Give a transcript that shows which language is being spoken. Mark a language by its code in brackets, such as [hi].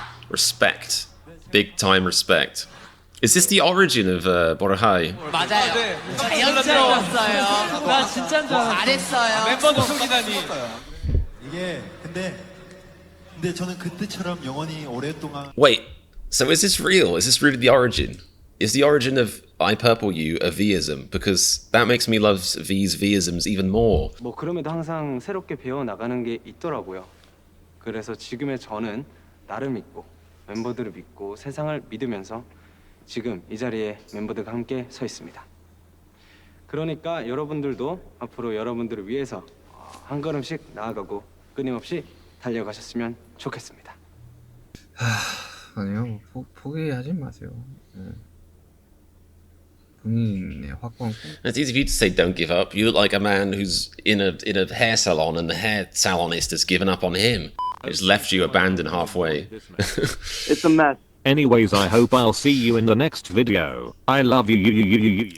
[en] Respect. Big time respect. Is this the origin of Borahai? [ko] 맞아요. 자연스러웠어요. 나 진짜인 줄 알았어. 잘했어요. 멤버도 숨기다니. 이게 근데 저는 그 뜻처럼 영원히 오랫동안. [en] Wait, so is this real? Is this really the origin? Is the origin of I Purple You a Vism? Because that makes me love V's Visms even more. [ko] 뭐 그럼에도 항상 새롭게 배워 나가는 게 있더라고요. 그래서 지금의 저는 나를 믿고 멤버들을 믿고 세상을 믿으면서 지금 이 자리에 멤버들과 함께 서 있습니다. 그러니까 여러분들도 앞으로 여러분들을 위해서 한 걸음씩 나아가고 끊임없이 달려가셨으면 좋겠습니다. 아니요, 포기하지 마세요. 본인의 확고한 꿈. [en] It's easy for you to say don't give up. You look like a man who's in a hair salon and the hair salonist has given up on him. He's left you abandoned halfway. It's a mess. Anyways, I hope I'll see you in the next video. I love you.